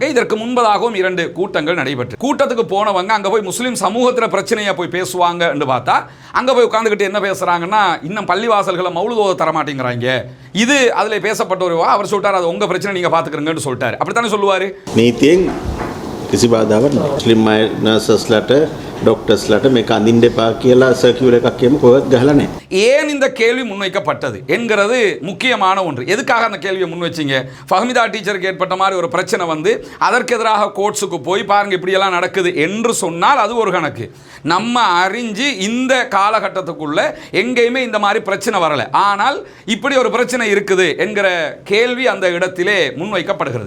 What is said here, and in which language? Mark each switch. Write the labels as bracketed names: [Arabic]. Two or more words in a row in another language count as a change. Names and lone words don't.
[Tamil] இதற்கு முன்பதாகவும் 2 கூட்டங்கள் நடைபெற்று, கூட்டத்துக்கு போனவங்க அங்க போய் முஸ்லிம் சமூகத்தில் பிரச்சனையா போய் பேசுவாங்க என்று பார்த்தா அங்க போய் உட்கார்ந்துகிட்டு என்ன பேசுறாங்கன்னா, இன்னும் பள்ளிவாசல்களை மௌலுதோத தர மாட்டேங்கிறாங்க. இது அதுல பேசப்பட்ட ஒரு அவர் சொல்லிட்டார், அது உங்க பிரச்சனை நீங்க பாத்துக்கிறீங்கன்னு சொல்லிட்டாரு. அப்படித்தானே சொல்லுவாரு. [Sinhala] நீதிයෙන් කිසි බාධාවක් නැහැ. මුස්ලිම් අය නර්සස්ලාට டாக்டர்ஸ்லாட்ட මේක අඳින්න එපා කියලා සර්කියුලර් එකක් කියමු කොහෙවත් ගහලා නැහැ. [Tamil] ஏன் இந்த கேள்வி முன்வைக்கப்பட்டது என்கிறது முக்கியமான ஒன்று. எதுக்காக அந்த கேள்வியை முன்வச்சிங்க? ஃபஹ்மிதா டீச்சருக்கு ஏற்பட்ட மாதிரி ஒரு பிரச்சனை வந்து அதற்கு எதிராக கோர்ட்ஸுக்கு போய் பாருங்க இப்படியெல்லாம் நடக்குது என்று சொன்னால் அது ஒரு கணக்கு. நம்ம அறிஞ்சு இந்த காலகட்டத்துக்குள்ள எங்கேயுமே இந்த மாதிரி பிரச்சனை வரல, ஆனால் இப்படி ஒரு பிரச்சனை இருக்குது என்கிற கேள்வி அந்த இடத்திலே முன்வைக்கப்படுகிறது.